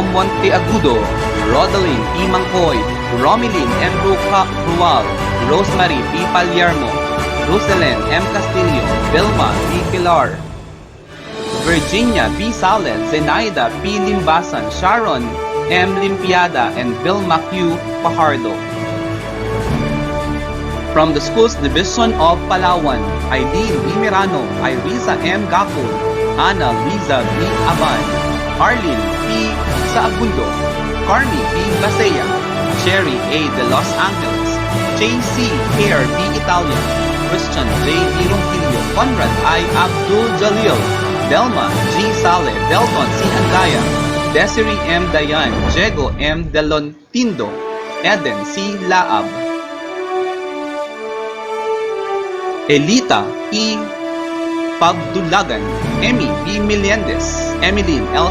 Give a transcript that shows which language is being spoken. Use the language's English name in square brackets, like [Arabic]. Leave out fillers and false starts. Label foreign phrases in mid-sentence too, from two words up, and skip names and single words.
[English] Monteagudo, Rodaline E. Mangkoy, Romilyn M. Rual, Rosemary P. Palermo, Roselen M. Castillo, Vilma P. Pilar, Virginia B. Sales, Zenaida P. Limbasan, Sharon M. Limpiada, and Vilma Q. Fajardo. From the Schools Division of Palawan, Eileen B. Mirano, Irisa M. Gapo, Ana Liza B. Aban, Arlene P. Saagundo, Carmi B. Basea, Cherry A. de Los Angeles, J.C. Care B. Italia, Christian J. B. Ronquillo, Conrad I. Abdul Jalil, Delma G. Sale, Delton C. Andaya, Desiree M. Dayan, Diego M. Delontindo, Eden C. Laab, Elita E. Pagdulagan, Emmy B. Meliendez, Emeline L.